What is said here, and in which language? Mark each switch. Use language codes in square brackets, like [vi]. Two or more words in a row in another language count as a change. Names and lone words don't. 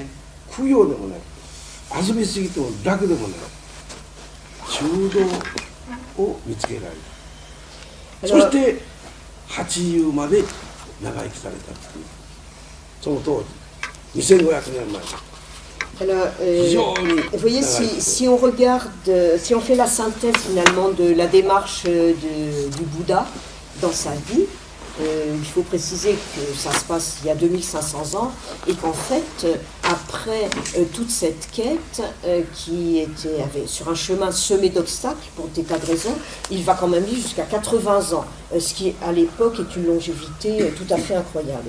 [ja] 苦行でもない、遊びすぎても楽でもない、中道を見つけられる。そして80まで長生きされたっていう、その当時2500年前。 [fr] Alors, vous voyez, si on regarde, si on fait la synthèse finalement de la démarche du Bouddha dans sa vie, il faut préciser que ça se passe il y a 2500 ans et qu'en fait, après toute cette quête qui avait sur un chemin semé d'obstacles pour des tas de raisons, il va quand même vivre jusqu'à 80 ans, ce qui à l'époque est une longévité tout à fait incroyable.